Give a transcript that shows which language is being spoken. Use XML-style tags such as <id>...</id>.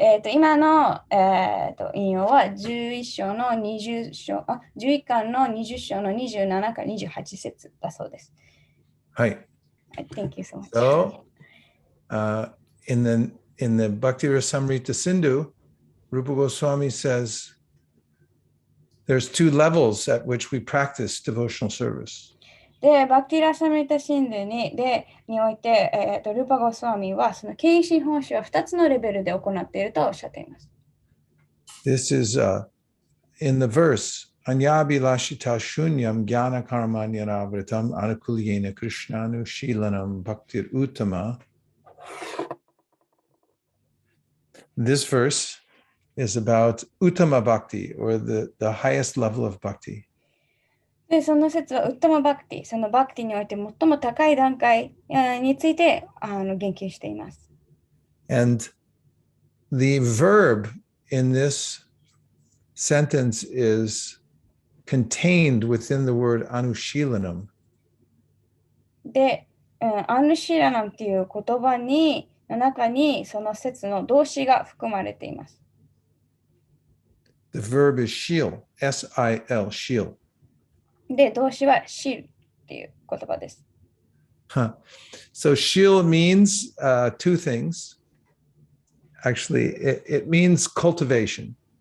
<ja>今の、引用は11章の20章、11巻の20章の27から28節だそうです。はい。</ja> <en>Thank you so much. So, in the Bhakti Rasamrita Sindhu, Rupa Goswami says there's two levels at which we practice devotional service.</en> <ja>で、バクティラサムリタシンドにおいて、ルーパ・ゴスワミはその献身奉仕は2つのレベルで行っているとおっしゃっています。</ja> <en>This is in the verse,</en> <sa>Anyabi Lashita Shunyam Jnana Karmanyaravritam Anukulyena Krishnanu Shilanam Bhaktir Uttama.</sa> <en>This verse is about Uttama Bhakti, or the highest level of Bhakti.</en> <ja>で、その説はウッタマバクティ、そのバクティにおいて最も高い段階について言及しています。</ja> <en>And the verb in this sentence is contained within the word Anushilanam.</en> <ja>で、アヌシーラナムっていう言葉の中にその説の動詞が含まれています。</ja> <en>The verb is shil, S-I-L, shil.</en> <ja>で、動詞はシルっていう言葉です。 Huh.</ja> <en>So shil means two things. Actually, it means cultivation.</en>